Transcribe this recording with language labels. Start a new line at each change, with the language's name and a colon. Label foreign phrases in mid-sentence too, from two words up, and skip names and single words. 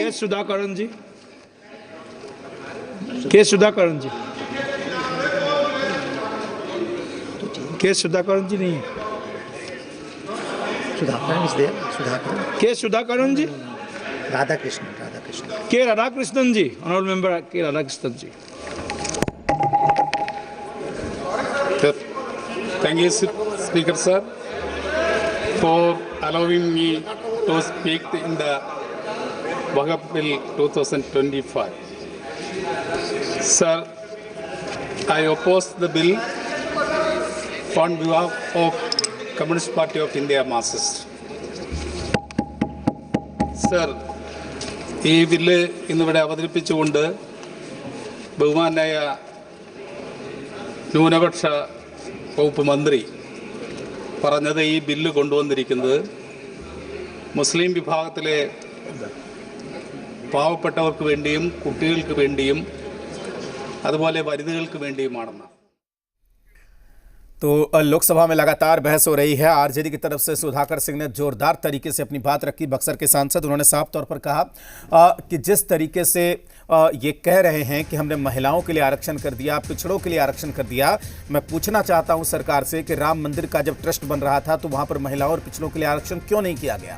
Hindi: के सुधाकरण जी, के सुधाकरण जी, के सुधाकरण जी नहीं है। के सुधाकरण जी, राधाकृष्ण के राधाकृष्णन जी,
English: honorable member
Hindi: के राधाकृष्णन जी।
English: Thank you, Speaker sir, for allowing me to speak in the Waqf Bill 2025. Sir, I oppose the bill on behalf of Communist Party of India Marxist. Sir,
Malayalam: ഈ ബില്ല് ഇന്നിവിടെ അവതരിപ്പിച്ചുകൊണ്ട് ബഹുമാനായ ന്യൂനപക്ഷ വകുപ്പ് മന്ത്രി പറഞ്ഞത് ഈ ബില്ല് കൊണ്ടുവന്നിരിക്കുന്നത് മുസ്ലിം വിഭാഗത്തിലെ പാവപ്പെട്ടവർക്ക് വേണ്ടിയും കുട്ടികൾക്ക് വേണ്ടിയും അതുപോലെ വനിതകൾക്ക് വേണ്ടിയുമാണെന്ന്।
Hindi: तो लोकसभा में लगातार बहस हो रही है। आरजेडी की तरफ से सुधाकर सिंह ने जोरदार तरीके से अपनी बात रखी। बक्सर के सांसद, उन्होंने साफ तौर पर कहा कि जिस तरीके से ये कह रहे हैं कि हमने महिलाओं के लिए आरक्षण कर दिया, पिछड़ों के लिए आरक्षण कर दिया, मैं पूछना चाहता हूं सरकार से कि राम मंदिर का जब ट्रस्ट बन रहा था तो वहां पर महिलाओं और पिछड़ों के लिए आरक्षण क्यों नहीं किया गया।